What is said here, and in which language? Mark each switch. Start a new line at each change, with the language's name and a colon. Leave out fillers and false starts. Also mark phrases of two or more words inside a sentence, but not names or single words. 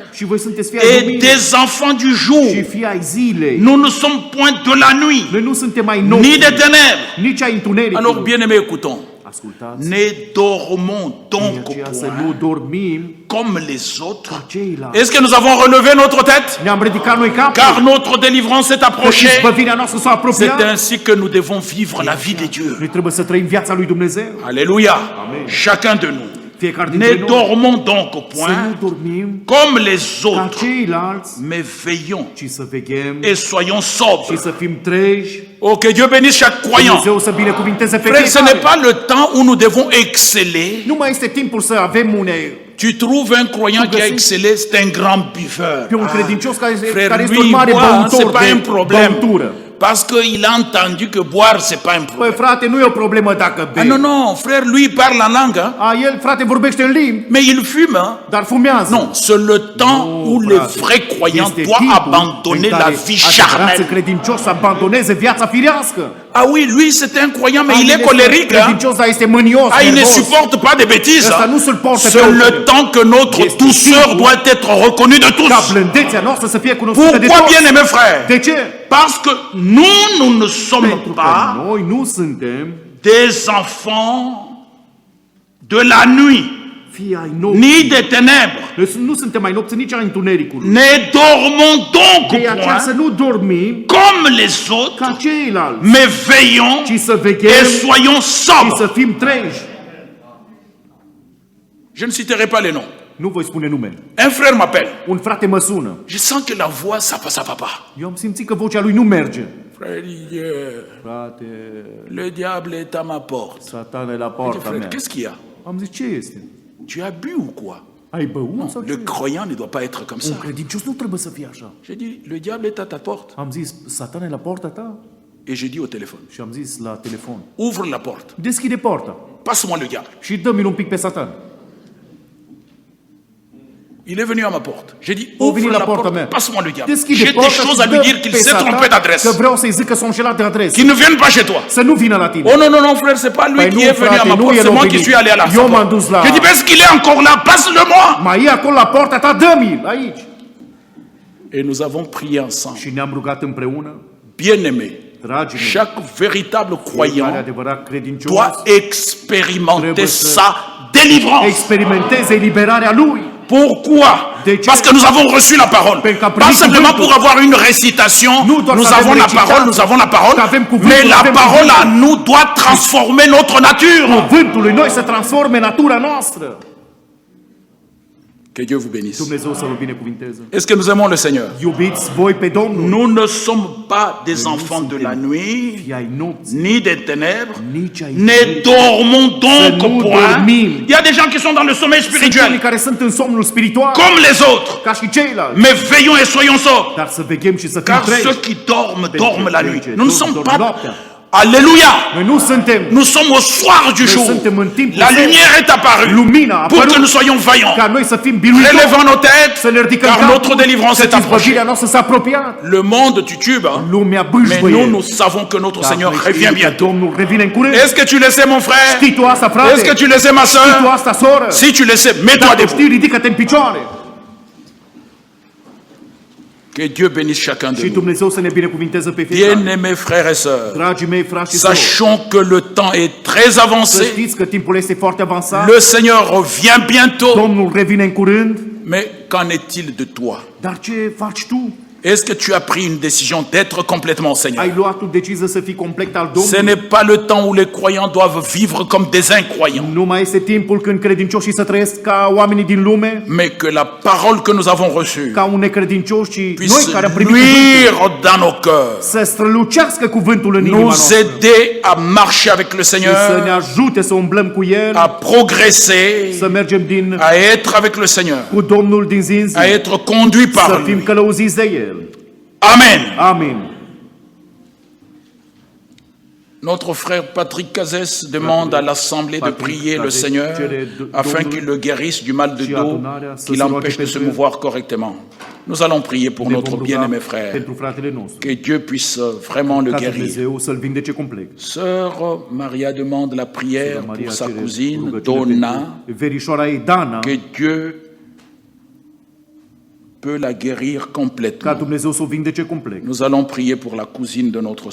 Romanian: Și voi sunteți fii ai
French: et
Romanian: luminii
French: des enfants du jour.
Romanian: și fii ai zilei.
French: Nous ne sommes point de la nuit,
Romanian: Noi nu suntem ai
French: ni
Romanian: nopții,
French: des ténèbres.
Romanian: nici ai întunericului.
French: Alors, bien-aimés, écoutons.
Romanian: Ascultați,
French: Ne dormons
Romanian: de
French: donc
Romanian: aceea să
French: point
Romanian: nu dormim
French: comme les autres.
Romanian: ca ceilalți.
French: Est-ce que nous avons relevé notre tête?
Romanian: Ne-am ridicat noi capul,
French: Car notre délivrance est
Romanian: că
French: approchée.
Romanian: izbăvirea noastră s-a
French: C'est
Romanian: apropiat.
French: ainsi que nous devons vivre la vie de Dieu.
Romanian: Noi trebuie să trăim viața lui Dumnezeu.
French: Alléluia. Chacun de nous.
Romanian: Fiecare
French: Ne
Romanian: dintre noi
French: dormons donc au
Romanian: să nu
French: point
Romanian: dormim
French: comme les
Romanian: ca
French: autres,
Romanian: ceilalți,
French: mais veillons
Romanian: ci să veghem
French: et soyons
Romanian: și
French: sobres.
Romanian: să fim treji.
French: Oh, que Dieu bénisse chaque croyant.
Romanian: Dumnezeu să binecuvinteze pe
French: Frère, ce n'est
Romanian: fiecare.
French: pas le temps où nous devons exceller.
Romanian: Nu mai este timpul să avem
French: Tu trouves un croyant qui a excellé, c'est un grand buveur.
Romanian: pe un credincios care
French: Frère,
Romanian: este
French: lui,
Romanian: un mare
French: boire, c'est
Romanian: băutor
French: pas un
Romanian: de
French: problème.
Romanian: băutură.
French: Parce qu'il a entendu que boire, c'est pas un
Romanian: Păi
French: problème.
Romanian: frate, nu e o problemă dacă Ah, bei.
French: non, non, frère, lui, il parle en langue, hein,
Romanian: A, el, frate, vorbește în limbi,
French: mais il fume. Hein.
Romanian: dar fumează.
French: Non, c'est le temps où le
Romanian: frate,
French: vrai croyant
Romanian: este
French: doit
Romanian: timpul
French: abandonner
Romanian: în
French: la
Romanian: care
French: vie
Romanian: adevăratul
French: charnelle.
Romanian: credincios să abandoneze viața firească.
French: Ah oui, lui, c'est un croyant, mais il est
Romanian: este
French: colérique. Hein.
Romanian: credincios, dar este mânios,
French: Ah, il ne
Romanian: nervos.
French: supporte pas de bêtises.
Romanian: Ăsta Hein. nu supportă
French: C'est
Romanian: pe
French: le
Romanian: oricine.
French: temps que notre
Romanian: Este
French: douceur
Romanian: timpul
French: doit être reconnue de
Romanian: Ca
French: tous.
Romanian: blândețea noastră să fie cunoscută de
French: Pourquoi,
Romanian: toți.
French: bien-aimés frères?
Romanian: De ce?
French: Parce que nous ne sommes
Romanian: Pentru că
French: pas
Romanian: noi nu suntem
French: des enfants de la nuit,
Romanian: fii ai nopții.
French: ni des ténèbres.
Romanian: Noi nu suntem ai nopții, nici ai întunericului.
French: Ne dormons donc au
Romanian: De aceea să
French: point,
Romanian: nu dormim
French: comme les autres,
Romanian: ca ceilalți,
French: mais veillons
Romanian: ci să
French: et
Romanian: veghem
French: soyons
Romanian: și
French: sobres.
Romanian: să fim treji.
French: Je ne citerai pas les noms.
Romanian: Nu voi spune nume.
French: Un frère m'appelle.
Romanian: Un frate mă sună.
French: Je sens que la voix, ça va pas.
Romanian: Eu am simțit că vocea lui nu merge.
French: Frère,
Romanian: Frate,
French: le diable est à ma porte.
Romanian: satana e la
French: Je dis,
Romanian: poarta
French: frère,
Romanian: mea.
French: qu'est-ce qu'il y a?
Romanian: Am zis, ce este?
French: Tu as bu ou quoi?
Romanian: Ai băut sau
French: Le
Romanian: ce?
French: croyant ne doit pas être comme
Romanian: Un
French: ça.
Romanian: credincios nu trebuie să fie așa.
French: J'ai dit, le diable est à ta porte.
Romanian: Am zis, satana e la poarta ta?
French: Et j'ai dit au téléphone,
Romanian: Și am zis la telefon,
French: ouvre la porte,
Romanian: deschide porta
French: passe-moi le diable.
Romanian: și dă-mi un pic pe satan.
French: Il est venu à ma porte. J'ai dit,
Romanian: O venit
French: ouvre
Romanian: la
French: la
Romanian: porta
French: porte,
Romanian: mea.
French: passe-moi le diable.
Romanian: Deschide
French: J'ai des
Romanian: porta
French: choses
Romanian: și
French: à lui
Romanian: dă
French: dire qu'il
Romanian: pe
French: s'est trompé
Romanian: satan
French: d'adresse.
Romanian: că vreau să-i zic că s-a înșelat de adresă.
French: Qu'il ne vienne pas chez toi.
Romanian: Să nu vină la tine.
French: Oh non, non, non, frère, c'est pas lui
Romanian: Păi
French: qui
Romanian: nu,
French: est venu à
Romanian: frate,
French: ma
Romanian: nu
French: porte,
Romanian: el
French: c'est
Romanian: a
French: moi qui
Romanian: venit.
French: suis allé à la
Romanian: Eu
French: porte.
Romanian: m-am dus la...
French: J'ai dit, est-ce qu'il est encore là? Passe-le-moi.
Romanian: Mai e acolo la porta ta, dă-mi aici.
French: Et nous avons prié ensemble.
Romanian: Și ne-am rugat împreună.
French: Bien-aimés,
Romanian: Dragii mei,
French: chaque véritable
Romanian: fiecare
French: croyant
Romanian: adevărat credincios
French: doit expérimenter
Romanian: Trebuie
French: sa délivrance.
Romanian: experimenteze eliberarea lui.
French: Pourquoi?
Romanian: De ce?
French: Parce que nous avons reçu la parole.
Romanian: Pentru că am
French: Pas
Romanian: primit
French: simplement
Romanian: cuvântul.
French: pour avoir une récitation,
Romanian: Nu doar
French: nous
Romanian: să avem
French: avons la
Romanian: recitație,
French: parole, nous avons la parole,
Romanian: că avem cuvântul,
French: mais la
Romanian: avem
French: parole à
Romanian: cuvântul.
French: nous doit transformer notre nature.
Romanian: Cuvântul lui noi să transforme natura noastră.
French: Que Dieu vous bénisse.
Romanian: Dumnezeu să vă binecuvinteze.
French: Est-ce que nous aimons le Seigneur?
Romanian: Iubiți voi pe Domnul.
French: Nous ne sommes pas des enfants de la nuit,
Romanian: Fii ai nopții,
French: ni des ténèbres,
Romanian: nici ai
French: ne dormons donc
Romanian: Să nu
French: point.
Romanian: dormim.
French: Il y a des gens qui sont dans le sommeil
Romanian: Sunt unii
French: spirituel,
Romanian: care sunt în somnul spiritual,
French: comme les autres.
Romanian: ca și ceilalți.
French: Mais veillons et soyons sobres.
Romanian: Dar să veghem și să fim
French: Car ceux
Romanian: treji.
French: qui dorment, dorment la nuit.
Romanian: Pentru
French: Nous ne
Romanian: cei ce
French: sommes
Romanian: dorm
French: pas...
Romanian: noaptea.
French: Alléluia!
Romanian: Noi nu suntem.
French: Nous sommes au soir du
Romanian: Noi
French: jour.
Romanian: suntem în timpul
French: La
Romanian: zilei.
French: lumière est apparue
Romanian: Lumina a
French: pour
Romanian: apărut
French: que nous soyons vaillants.
Romanian: ca noi să fim biruitori,
French: Relevons nos têtes,
Romanian: să ne ridicăm
French: car
Romanian: capul,
French: notre délivrance est
Romanian: căci
French: approchée.
Romanian: izbăvirea noastră s-a apropiat.
French: Le monde titube, hein?
Romanian: Lumea
French: Mais
Romanian: bâșbăie.
French: nous, nous savons que notre
Romanian: Dar
French: Seigneur
Romanian: noi știm
French: revient
Romanian: că
French: bientôt.
Romanian: Domnul revine în curând.
French: Est-ce que tu le sais, mon frère?
Romanian: Știi tu asta, frate?
French: Est-ce que tu le sais, ma
Romanian: Știi tu
French: soeur?
Romanian: asta, soră?
French: Si tu le sais, mets-toi
Romanian: Dacă
French: debout.
Romanian: știi, ridică-te în picioare.
French: Que Dieu bénisse chacun de
Romanian: Și
French: nous.
Romanian: Dumnezeu să ne binecuvinteze pe fiecare.
French: Bien-aimés frères et sœurs,
Romanian: Dragii mei, frați și surori,
French: sachons que le temps est très
Romanian: să
French: avancé.
Romanian: știți că timpul este foarte avansat.
French: Le Seigneur revient bientôt.
Romanian: Domnul revine în curând.
French: Mais qu'en est-il de toi?
Romanian: Dar ce faci tu?
French: Est-ce que tu as pris une décision d'être complètement Seigneur?
Romanian: Ai luat tu decizie să fii complet al
French: Ce
Romanian: Domnului?
French: n'est pas le temps où les croyants doivent vivre comme des incroyants,
Romanian: Nu mai este timpul când credincioșii să trăiesc ca oamenii din lume,
French: mais que la parole que nous avons reçue
Romanian: ca un necredincios, ci noi
French: puisse
Romanian: care am primit cuvântul,
French: luire dans nos cœurs,
Romanian: să strălucească cuvântul în inima
French: nous
Romanian: noastră
French: aider à marcher avec le
Romanian: și să ne
French: Seigneur,
Romanian: ajute să umblăm cu El,
French: à progresser,
Romanian: să mergem
French: à être avec le Seigneur,
Romanian: cu Domnul din zi în zi,
French: à être conduit
Romanian: să
French: par
Romanian: fim
French: lui.
Romanian: călăuziți de El.
French: Amen.
Romanian: Amin.
French: Notre frère Patrick Cazès demande à l'Assemblée de
Romanian: Patrick
French: prier le
Romanian: Cazès
French: Seigneur
Romanian: cere
French: afin
Romanian: Domnul
French: qu'il le guérisse du mal de
Romanian: și
French: dos
Romanian: adunarea să
French: qui
Romanian: se roage
French: l'empêche de se
Romanian: pentru el.
French: mouvoir correctement. Nous allons prier pour
Romanian: Ne
French: notre
Romanian: vom ruga
French: bien-aimé frère.
Romanian: pentru fratele nostru,
French: Que Dieu puisse vraiment le
Romanian: ca
French: guérir.
Romanian: Dumnezeu să-l vindece complet.
French: Sœur Maria demande la prière
Romanian: Maria
French: pour sa
Romanian: cere
French: cousine
Romanian: rugăciune
French: Donna,
Romanian: pentru verișoara ei Dana,
French: que Dieu peut la guérir
Romanian: ca
French: complètement.
Romanian: Dumnezeu să o vindece complet.
French: Nous allons prier pour la cousine de notre